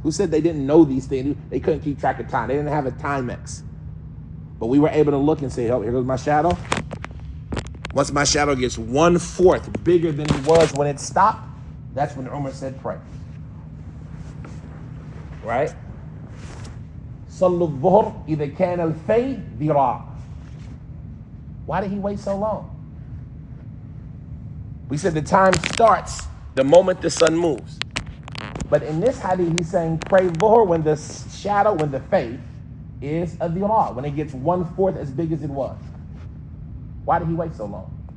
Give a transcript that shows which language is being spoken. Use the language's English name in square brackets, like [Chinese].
[English] Who said they didn't know these things? They couldn't keep track of time. They didn't have a Timex. But we were able to look and say, oh, here goes my shadow. Once my shadow gets 1/4 bigger than it was when it stopped, that's when Umar said pray. Right? [Arabic] صَلُّوا الظُّهْرِ إِذَا كَانَ الْفَيْء ذِرَاعًا. [English] Why did he wait so long? We said the time starts the moment the sun moves. But in this hadith, he's saying pray dhuhr when the shadow, when the faith is a dhira, when it gets 1/4 as big as it was. Why did he wait so long?